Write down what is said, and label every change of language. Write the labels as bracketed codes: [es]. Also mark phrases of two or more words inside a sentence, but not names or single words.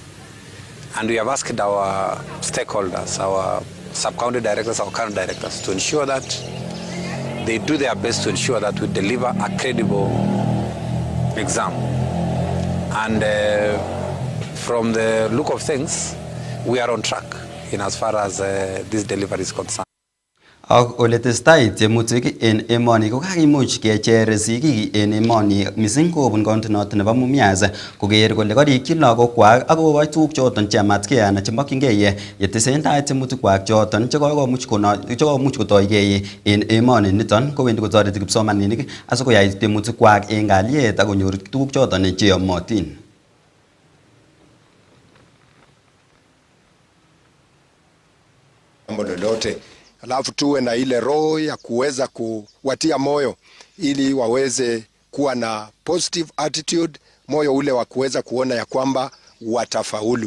[en] And we have asked our stakeholders, our sub-county directors, our current directors, to ensure that they do their best to ensure that we deliver a credible exam. And from the look of things, we are on track in as far as this delivery is concerned. [kln] Ak ole testai tiemutik en emoni ko kakimuch kecher sigik en emoni mising kobun county noton nebo Mumias koker kole karikyi lagokwak ak kokoi tuguk choton chematkei anan chemokyingei yetesentai tiemutikwak choton chekomuch kotoigei en emoni niton kowendi kotoreti kipsomaninik asikoyai tiemutikwak en kalyet ak konyor tuguk choton cheyomotin. [sw] Mambo lolote alafu tuwe na ile roho ya kuweza kuwatia moyo ili waweze kuwa na [en] positive attitude, [sw] moyo ule wa kuweza kuona ya kwamba watafaulu.